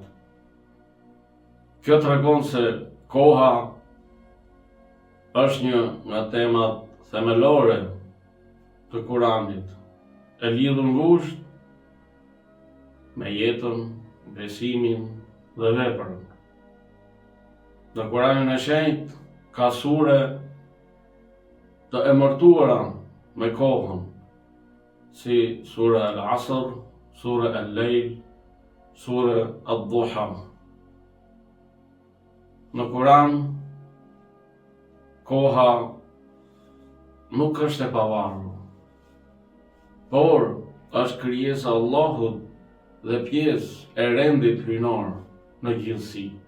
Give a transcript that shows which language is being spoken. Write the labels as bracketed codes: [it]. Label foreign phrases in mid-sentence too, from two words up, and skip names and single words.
[sq] Kjo tregon se koha është një nga temat themelore të Kuranit, e lidhur ngushtë me jetën, besimin dhe veprën. Në Kuranin e Shenjtë ka sure të emërtuara me kohën, si sura Al-Asr, sura Al-Lejl, sura Ad-Duha. Në Kuran, koha nuk është e pavarur, por është krijesa e Allahut dhe pjesë e rendit hyjnor në gjithësi.